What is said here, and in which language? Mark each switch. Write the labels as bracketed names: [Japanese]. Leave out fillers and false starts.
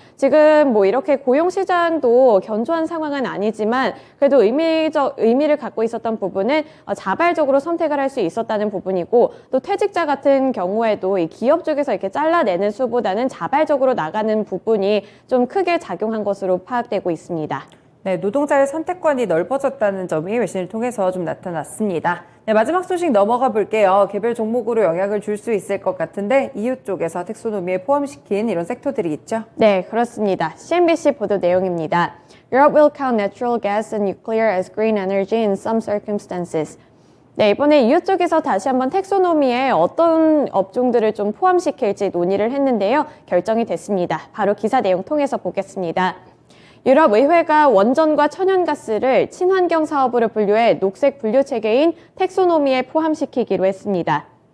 [Korean] 지금 뭐 이렇게 고용시장도 견조한 상황은 아니지만 그래도 의미를 갖고 있었던 부분은 자발적으로 선택을 할 수 있었다는 부분이고 또 퇴직자 같은 경우에도 이 기업 쪽에서 이렇게 잘라내는 수보다는 자발적으로 나가는 부분이 좀 크게 작용한 것으로 파악되고 있습니다. 네, 노동자의 선택권이 넓어졌다는 점이 외신을 통해서 좀 나타났습니다. 네, 마지막 소식 넘어가 볼게요. 개별 종목으로 영향을 줄 수 있을 것 같은데 EU 쪽에서 텍소노미에 포함시킨 이런 섹터들이 있죠? 네, 그렇습니다. CNBC 보도 내용입니다. [English] Europe will count natural gas and nuclear as green energy in some circumstances. [Korean] 네, 이번에 EU 쪽에서 다시 한번 텍소노미에 어떤 업종들을 좀 포함시킬지 논의를 했는데요. 결정이 됐습니다. 바로 기사 내용 통해서 보겠습니다. 유럽의회가 원전과 천연가스를 친환경 사업으로 분류해 녹색 분류 체계인 텍소노미에 포함시키기로 했습니다.